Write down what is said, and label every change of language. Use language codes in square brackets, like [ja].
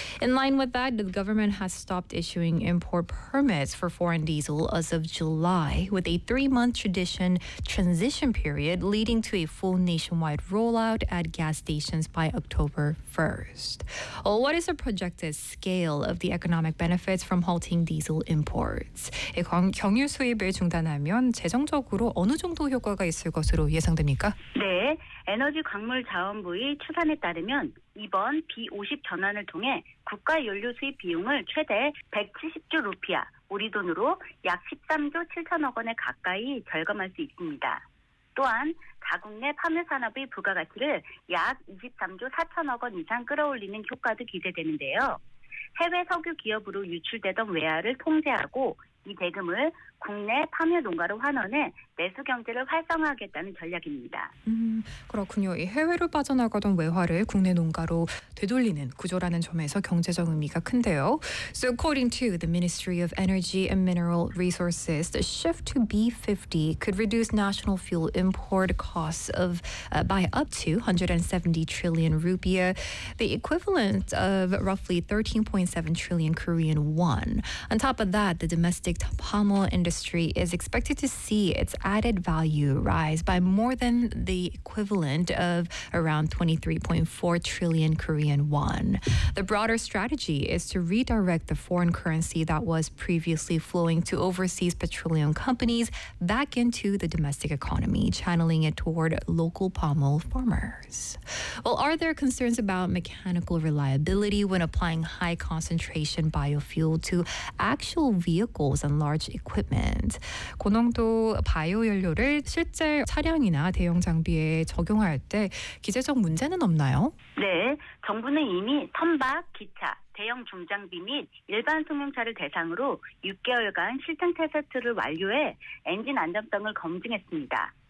[en] In line with that, the government has stopped issuing import permits for foreign diesel as of July, with a three-month transition period leading to a full nationwide rollout at gas stations by October 1st. Well, what is the projected scale of the economic benefits from halting diesel imports? [ko] 경유 수입을 중단하면 재정적으로 어느 정도 효과가 있을 것으로 예상됩니까? 네, 에너지 광물 자원부의 추산에 따르면 이번 B50 전환을 통해 국가 연료 수입 비용을 최대 170조 루피아, 우리 돈으로 약 13조 7천억 원에 가까이 절감할 수 있습니다. 또한 자국 내 파묘 산업의 부가가치를 약 23조 4천억 원 이상 끌어올리는 효과도 기대되는데요. 해외 석유 기업으로 유출되던 외화를 통제하고 이 대금을 국내 파묘 농가로 환원해 내수 경제를 활성화하겠다는 전략입니다. 그렇군요. 이 해외로 빠져나가던 외화를 국내 농가로 되돌리는 구조라는 점에서 경제적 의미가 큰데요. [en] So according to the Ministry of Energy and Mineral Resources, the shift to B50 could reduce national fuel import costs by up to 170 trillion rupiah, the equivalent of roughly 13.7 trillion Korean won. On top of that, the domestic palm oil industry is expected to see its added value rise by more than the equivalent of around 23.4 trillion Korean won. The broader strategy is to redirect the foreign currency that was previously flowing to overseas petroleum companies back into the domestic economy, channeling it toward local palm oil farmers. Well, are there concerns about mechanical reliability when applying high concentration biofuel to actual vehicles and large equipment? [ko] 고농도 바이오 연료를 실제 차량이나 대형 장비에 적용할 때 기재적 문제는 없나요? 네, 정부는 이미 선박, 기차, 대형 중장비 및 일반 승용차를 대상으로 6개월간 실증 테스트를 완료해 엔진 안정성을 검증했습니다.